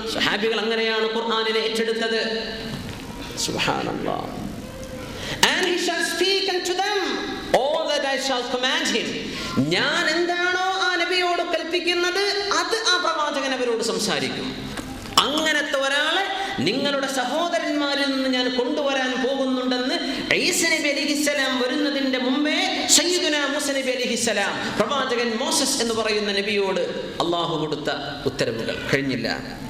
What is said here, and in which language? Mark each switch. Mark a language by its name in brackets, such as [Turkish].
[Malayalam] സ്വഹാബികൾ അങ്ങനെയാണ് ഖുർആനിനെ ഏറ്റെടുത്തത്. സുബ്ഹാനല്ലാഹ്. [English] And he shall speak unto them all that I shall command him. [Malayalam] ഞാൻ എന്താണോ ആ നബിയോട് കൽപ്പിക്കുന്നത് അത് ആ പ്രവാചകൻ അവരോട് സംസാരിക്കും. അങ്ങനത്തെ ഒരാളെ നിങ്ങളുടെ സഹോദരന്മാരിൽ നിന്ന് ഞാൻ കൊണ്ടുവരാൻ പോകുന്നുണ്ടെന്ന് ഈസാ നബി അലൈഹിസ്സലാം വരുന്നതിന്റെ മുമ്പേ സയ്യിദുനാ മൂസ നബി അലൈഹിസ്സലാം, പ്രവാചകൻ മോസസ് എന്ന് പറയുന്ന നബിയോട് അല്ലാഹു കൊടുത്ത ഉത്തരവുകൾ കഴിഞ്ഞില്ല.